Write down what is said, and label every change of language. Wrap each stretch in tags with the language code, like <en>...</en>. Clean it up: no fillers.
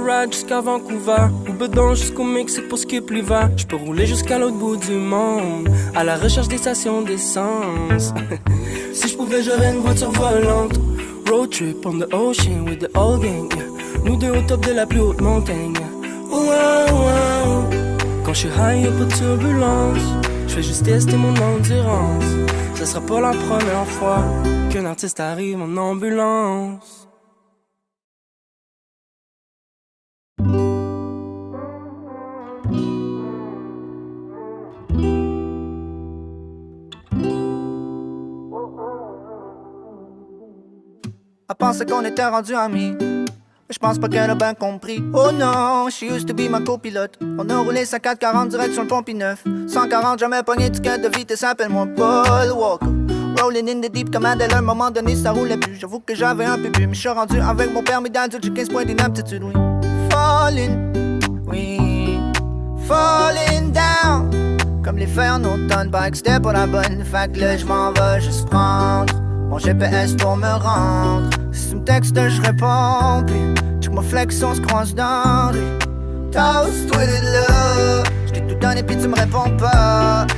<fr>Jusqu'à Vancouver, ou bedon jusqu'au Mexique pour skip l'hiver. Je peux rouler jusqu'à l'autre bout du monde, à la recherche des stations d'essence. Si je pouvais, j'aurais une voiture volante.</fr> <en>Road trip on the ocean with the whole gang, yeah.</en> <fr>Nous deux au top de la plus haute montagne, yeah. Wow, wow. Quand je suis high, y'a pas de turbulence. Je fais juste tester mon endurance. Ce sera pas la première fois qu'un artiste arrive en ambulance. Elle pensait qu'on était rendus amis, mais je pense pas qu'elle a bien compris. Oh non,</fr> <en>she used to be</en> <fr>ma copilote. On a roulé 54-40 direct sur le pont P9. 140, jamais pogné ticket de vitesse, appelle-moi Paul Walker.</fr> <en>Rolling in the deep</en> <fr>comme Adèle, à un moment donné ça roulait plus. J'avoue que j'avais un peu bu, mais je suis rendu avec mon permis d'adulte, j'ai 15 points d'inaptitude, oui.</fr> <en>Falling, oui, falling down.</en> <fr>Comme les feuilles en automne, bike c'était pas la bonne. Fait que là j'm'en vais juste prendre mon GPS pour me rendre. Si tu me textes, je réponds. Puis check ma flex, on se croise dans lui. Toast, tweeted là. J't'ai tout donné puis tu me réponds pas.</fr>